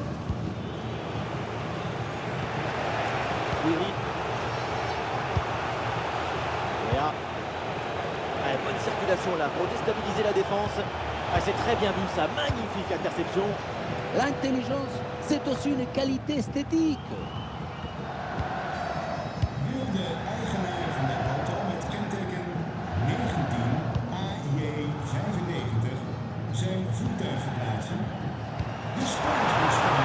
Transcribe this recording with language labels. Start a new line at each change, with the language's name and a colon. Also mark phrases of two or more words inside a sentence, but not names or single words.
French: Gouiri. Léa. Ah, bonne circulation là pour déstabiliser la défense. Ah, c'est très bien vu ça, magnifique interception. L'intelligence, c'est aussi une qualité esthétique.
Dutch: Wil de eigenaar van de auto met kenteken 19 AJ95 zijn voertuig verplaatsen? De spoorweg